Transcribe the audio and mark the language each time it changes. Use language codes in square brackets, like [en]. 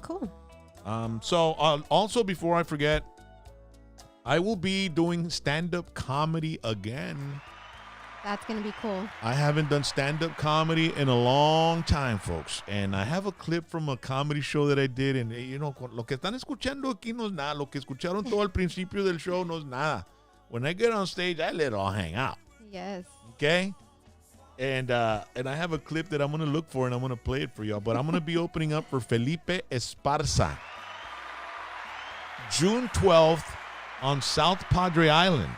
[en] Cool. So also, before I forget, I will be doing stand-up comedy again. That's going to be cool. I haven't done stand-up comedy in a long time, folks. And I have a clip from a comedy show that I did. [es] And, lo que están escuchando aquí no es nada. Lo que escucharon todo al principio del show no es nada. [en] When I get on stage, I let it all hang out. Yes. Okay? And I have a clip that I'm going to look for, and I'm going to play it for y'all. But I'm going to be opening up for Felipe Esparza. June 12th on South Padre Island.